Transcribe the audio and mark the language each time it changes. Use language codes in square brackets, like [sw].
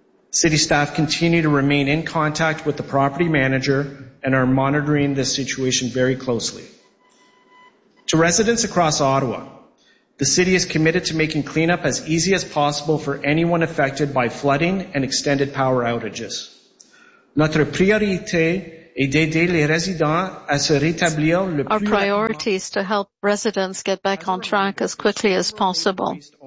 [en] City staff continue to remain in contact with the property manager and are monitoring this situation very closely. To residents across Ottawa, the city is committed to making cleanup as easy as possible for anyone affected by flooding and extended power outages. [fr] Notre priorité est d'aider les résidents à se rétablir le plus. [en] Our priority is to help residents get back on track as quickly as possible.